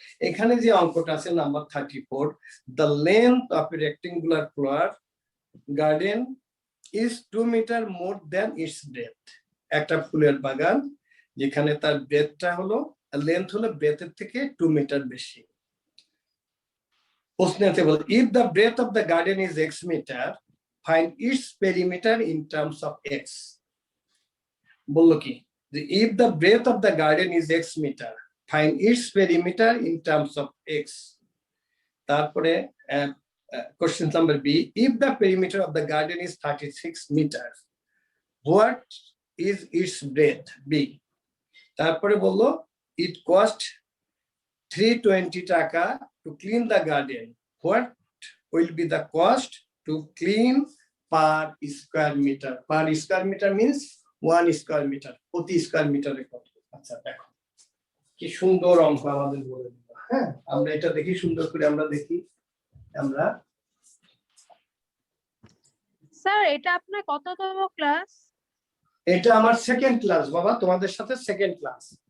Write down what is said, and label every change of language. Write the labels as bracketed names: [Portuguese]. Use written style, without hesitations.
[Bangla] এখানে যে অঙ্কটা আছে [English] Number 34, the length of a rectangular floor garden is 2 metre more than its breadth. [Bangla] একটা ফুলের বাগান যেখানে তার ব্রেথটা হলো, লেন্থ হলো ব্রেথের থেকে 2 মিটার বেশি। প্রশ্নতে বল, [English] if the breadth of the garden is x meter, find its perimeter in terms of x. [Bangla] বললো কি যে [English] if the breadth of the garden is x meter, find its perimeter in terms of x. [Bangla] তারপরে [English] question number B, if the perimeter of the garden is 36 meters, what is its breadth? B. [Bangla] তারপরে বললো [English] it cost 320 টাকা to clean the garden. What will be the cost to clean per square meter? Per square meter means 1 square meter. [Bangla] প্রতি square মিটারে কত? আচ্ছা দেখো কি সুন্দর অঙ্ক আমাদের বলে দিল। হ্যাঁ, আমরা এটা দেখি সুন্দর করে, আমরা দেখি। আমরা স্যার এটা আপনার কততম ক্লাস? এটা আমার সেকেন্ড ক্লাস বাবা, তোমাদের সাথে সেকেন্ড ক্লাস।